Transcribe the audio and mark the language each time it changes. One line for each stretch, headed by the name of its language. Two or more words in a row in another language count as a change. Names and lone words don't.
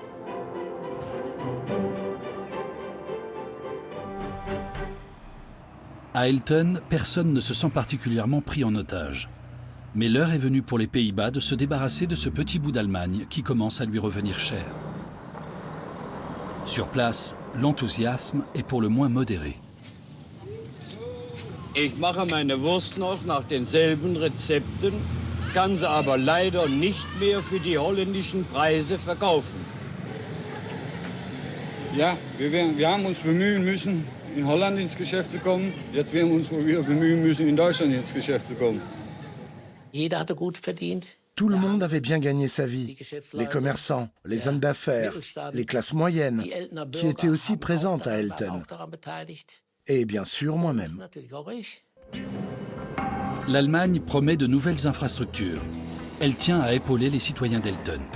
French: À Elton, personne ne se sent particulièrement pris en otage. Mais l'heure est venue pour les Pays-Bas de se débarrasser de ce petit bout d'Allemagne qui commence à lui revenir cher. Sur place, l'enthousiasme est pour le moins modéré.
German: Ich mache meine Wurst noch nach denselben Rezepten, kann sie aber leider nicht mehr für die holländischen Preise verkaufen. Ja, wir haben uns bemühen müssen, in Holland ins Geschäft zu kommen. Jetzt werden wir uns wieder bemühen müssen, in Deutschland ins Geschäft zu kommen. Jeder hatte gut verdient.
French: Tout le monde avait bien gagné sa vie. Les commerçants, les hommes d'affaires, les classes moyennes, qui étaient aussi présentes à Elton. Et bien sûr, moi-même. L'Allemagne promet de nouvelles infrastructures. Elle tient à épauler les citoyens d'Elton.